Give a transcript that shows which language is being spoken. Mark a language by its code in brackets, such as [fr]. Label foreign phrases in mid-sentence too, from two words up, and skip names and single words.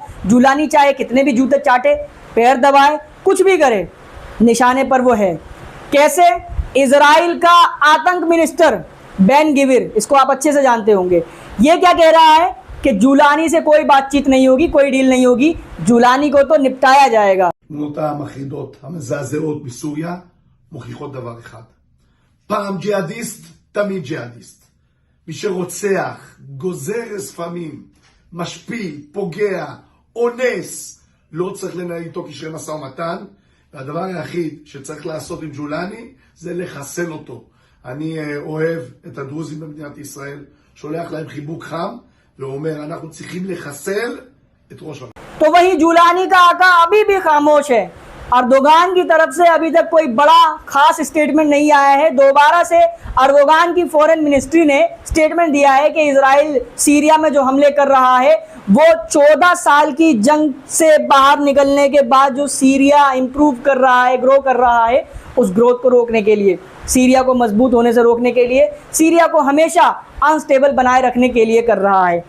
[hi] जुलानी चाहे कितने भी जूते चाटे, पैर दबाए, कुछ भी करे, निशाने पर वो है। कैसे? इजराइल का आतंक मिनिस्टर बेन गिविर, इसको आप अच्छे से जानते होंगे, ये क्या कह रहा है कि जुलानी से कोई बातचीत नहीं होगी, कोई डील नहीं होगी, जुलानी को तो निपटाया जाएगा। [he] התמונות המחרידות, המזעזעות מסוריה, מוכיחות דבר אחד. פעם ג'יהאדיסט, תמיד ג'יהאדיסט. מי שרוצח, גוזר ספמים, משפיל, פוגע, אונס, לא צריך לנהל איתו קשרי משא ומתן, והדבר היחיד שצריך לעשות עם ג'ולני זה לחסל אותו. אני אוהב את הדרוזים במדינת ישראל, שולח להם חיבוק חם, ואומר, אנחנו צריכים לחסל את ראש הממשלה. [hi] तो वही जुलानी का आका अभी भी खामोश है। अर्दोगान की तरफ से अभी तक कोई बड़ा खास स्टेटमेंट नहीं आया है। दोबारा से अर्दोगान की [en] foreign ministry [hi] ने स्टेटमेंट दिया है कि इजराइल सीरिया में जो हमले कर रहा है वो 14 साल की जंग से बाहर निकलने के बाद जो सीरिया इंप्रूव कर रहा है, ग्रो कर रहा है, उस ग्रोथ को रोकने के लिए, सीरिया को मजबूत होने से रोकने के लिए, सीरिया को हमेशा अनस्टेबल बनाए रखने के लिए कर रहा है।